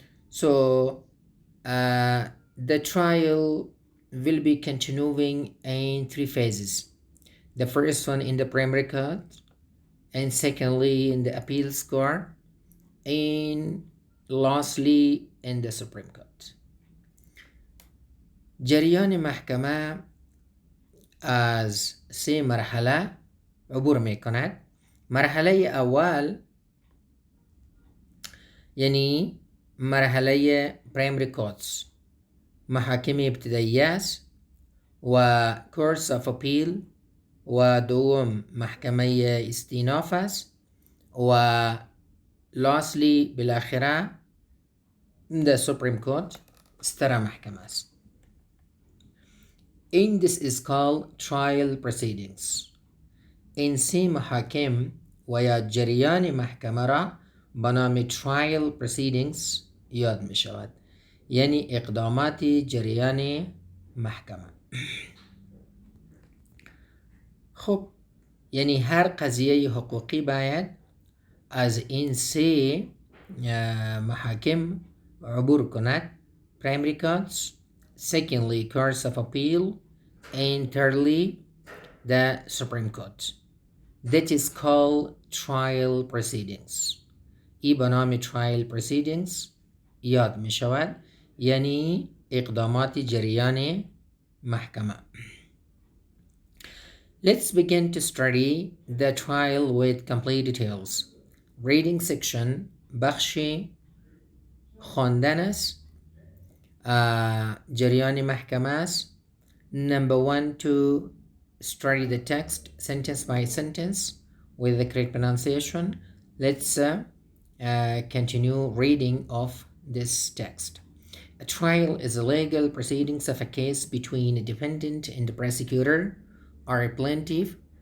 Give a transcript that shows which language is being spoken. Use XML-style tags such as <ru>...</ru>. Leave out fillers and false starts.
<en>So, the trial will be continuing in three phases. The first one in the primary court, and secondly in the appeals court, and lastly in the Supreme Court.</en> <fa>جریان محکمه از سه مرحله عبور می کند. مرحله اول یعنی مرحله پرایمری کورتس، محاکم ابتدایی است و کورس آف اپیل و دوم محکمه استیناف است و</fa> <en>lastly</en> <fa>بالاخره</fa> <en>the Supreme Court</en> <fa>ستره محکمه است.</fa> <en>In this is called trial proceedings.</en> <fa>این سه محاکم و یا جریان محکمه را به نام trial proceedings یاد می شود، یعنی اقدامات جریان محکمه. خب یعنی هر قضیه حقوقی باید از این سه محاکم عبور کند.</fa> <en>Primary courts, secondly courts of appeal, and thirdly the Supreme Court. That is called trial proceedings.</en> <fa>ای به نام trial proceedings یاد می شود، یعنی اقدامات جریان محکمه.</fa> <en>Let's begin to study the trial with complete details. Reading section</en> <fa>بخش خواندن است، جریان محکمه است.</fa> <en>Number 1 to study the text sentence by sentence with the correct pronunciation. Let's continue reading of this text. A trial is a legal proceedings of a case between a defendant and the prosecutor or a plaintiff.</en>